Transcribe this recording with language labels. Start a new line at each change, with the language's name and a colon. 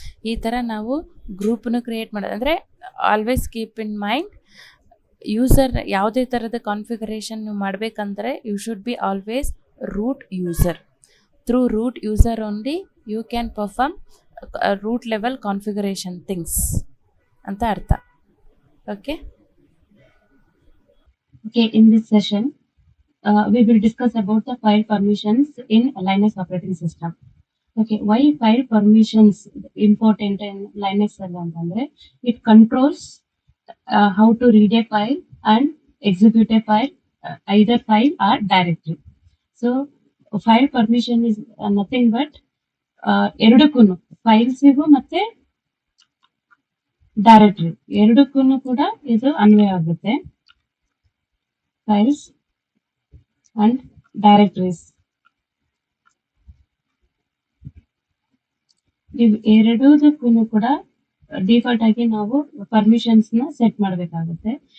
Kannada: ಈ ಥರ ನಾವು ಗ್ರೂಪನ್ನು ಕ್ರಿಯೇಟ್ ಮಾಡೋದು. ಅಂದರೆ
English: always keep in mind,
Kannada: user ಯಾವುದೇ ಥರದ ಕಾನ್ಫಿಗರೇಷನ್ ನೀವು ಮಾಡಬೇಕಂದ್ರೆ
English: You should be always root user. Through root user only you can perform root level configuration things
Kannada: ಅಂತ ಅರ್ಥ.
English: Okay. Okay, in this session, we will discuss about the file permissions in Linux operating system. Okay, why file permissions important in Linux
Kannada: ಅಂತಂದ್ರೆ
English: it controls how to read a file and execute a file, either file or directory. So file permission is nothing but
Kannada: ಎರಡಕ್ಕೂ ಫೈಲ್ಸಿಗೂ ಮತ್ತೆ directory ಎರಡಕ್ಕೂ ಕೂಡ ಇದು ಅನ್ವಯ ಆಗುತ್ತೆ. Files and directories ಇವ್ ಎರಡಕ್ಕೂ ಕೂಡ ಡಿಫಾಲ್ಟ್ ಆಗಿ ನಾವು ಪರ್ಮಿಷನ್ಸ್ ನ ಸೆಟ್ ಮಾಡ್ಬೇಕಾಗುತ್ತೆ.